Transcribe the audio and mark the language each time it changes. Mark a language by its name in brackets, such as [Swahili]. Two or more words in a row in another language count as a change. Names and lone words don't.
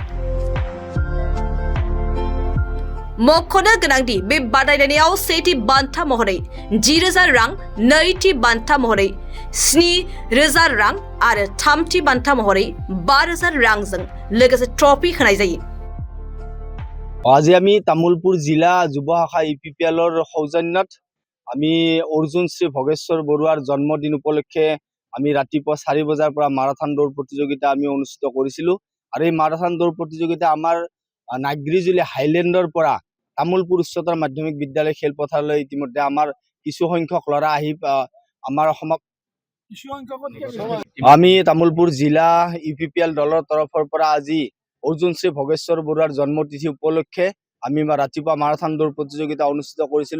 [Bodo] मख'नो गोनांदि बे बादायलायनायाव सेथि बान्था महरै 10,000 रां, नैथि बान्था महरै 7,000 रां आरो थामथि बान्था महरै 12,000 रांजों लोगोसे ट्रफी होनाय जायो। [Assamese] আজি আমি তামুলপুৰ জিলা যুৱ শাখা ইউপিপিএলৰ সৌজন্যত আমি অৰ্জুনশ্ৰী ভগেশ্বৰ বৰুৱাৰ জন্মদিন উপলক্ষে আমি ৰাতিপুৱা 4 বজাৰ পৰা মাৰাথন দৌৰ প্ৰতিযোগিতা আমি অনুষ্ঠিত কৰিছিলোঁ। আৰু এই মাৰাথন দৌৰ প্ৰতিযোগিতা আমাৰ নাগ্ৰিজুলি হাইলেণ্ডৰ পৰা তামুলপুৰ উচ্চতৰ মাধ্যমিক বিদ্যালয় খেলপথাৰলৈ ইতিমধ্যে আমাৰ কিছু সংখ্যক ল'ৰা আহি আমাৰ আমি তামুলপুৰ জিলা ইউপিপিএল দলৰ তৰফৰ পৰা আজি অৰ্জুনশ্ৰী ভগেশ্বৰ বৰুৱাৰ জন্মতিথি উপলক্ষে আমি ৰাতিপুৱা মাৰাথন দৌৰ প্ৰতিযোগিতা অনুষ্ঠিত কৰিছিলোঁ।